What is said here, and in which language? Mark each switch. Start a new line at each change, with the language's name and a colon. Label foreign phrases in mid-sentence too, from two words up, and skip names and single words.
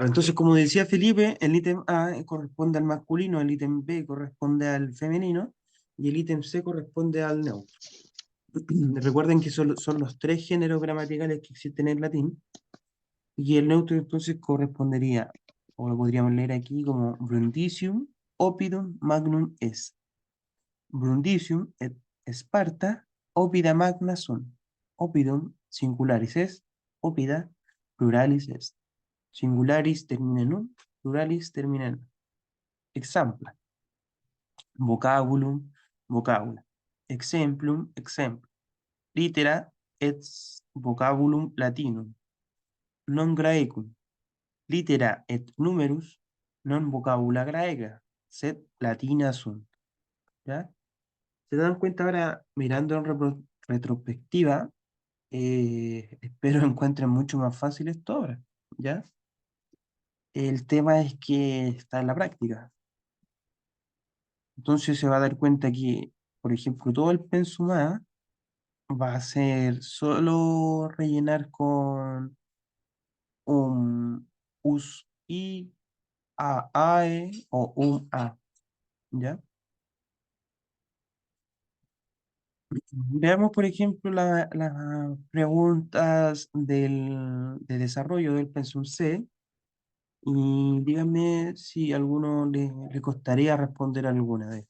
Spanish: Entonces, como decía Felipe, el ítem A corresponde al masculino, el ítem B corresponde al femenino y el ítem C corresponde al neutro. Recuerden que son los tres géneros gramaticales que existen en latín y el neutro entonces correspondería, o lo podríamos leer aquí como Brundisium,
Latin: Oppidum, Magnum est. Brundisium et Sparta, Oppida magna sunt. Oppidum singularis est, Oppida pluralis est. Singularis termina en un, pluralis termina en. Exampla, vocabulum, vocabula. Exemplum, exemplum. Litera et vocabulum latinum. Non graecum. Litera et numerus, non vocabula graeca, sed latina sunt.
Spanish: ¿Ya? ¿Se dan cuenta ahora, mirando en retrospectiva? Espero encuentren mucho más fácil esto ahora, ¿ya? El tema es que está en la práctica. Entonces se va a dar cuenta que, por ejemplo, todo el pensum A va a ser solo rellenar con un us, i, a, ae o a, ¿ya? Veamos, por ejemplo, las preguntas de desarrollo del pensum C y díganme si a alguno le costaría responder alguna de estas.